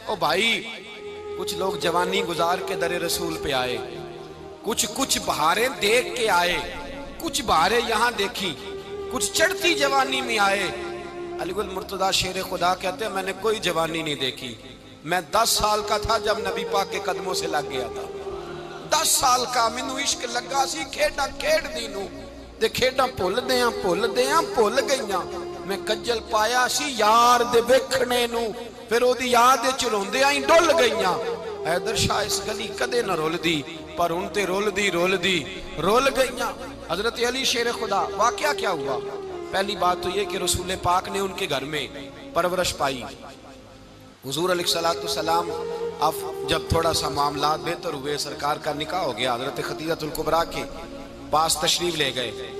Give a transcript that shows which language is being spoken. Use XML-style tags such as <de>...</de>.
<ur>او بھائی کچھ لوگ جوانی گزار کے در رسول پہ آئے، کچھ بہاریں دیکھ کے آئے، کچھ بہاریں یہاں دیکھی، کچھ چڑھتی جوانی میں آئے. علی گل مرتضیٰ شیر خدا کہتے ہیں میں نے کوئی جوانی نہیں دیکھی. میں 10 سال کا تھا جب نبی پاک کے قدموں سے لگ گیا تھا.</ur> <pa>10 سال کا مینوں عشق لگا سی، کھیڈاں کھیڈ دی نوں تے کھیڈاں بھول گئیاں. میں کجل پایا سی یار دے ویکھنے نوں، پھر او دی یاد وچ روندیاں ہی ڈل گئیاں. حیدر شاہ اس گلی کدے نہ رول دی پر ہن تے رول دی رول گئیاں.</pa> <ur>حضرت علی شیر خدا، واقعہ کیا ہوا؟ پہلی بات تو یہ کہ رسول پاک نے ان کے گھر میں پرورش پائی. حضور علیہ السلام اب جب تھوڑا سا معاملات بہتر ہوئے، سرکار کا نکاح ہو گیا، حضرت خدیجہ الکبریٰ کے پاس تشریف لے گئے.</ur>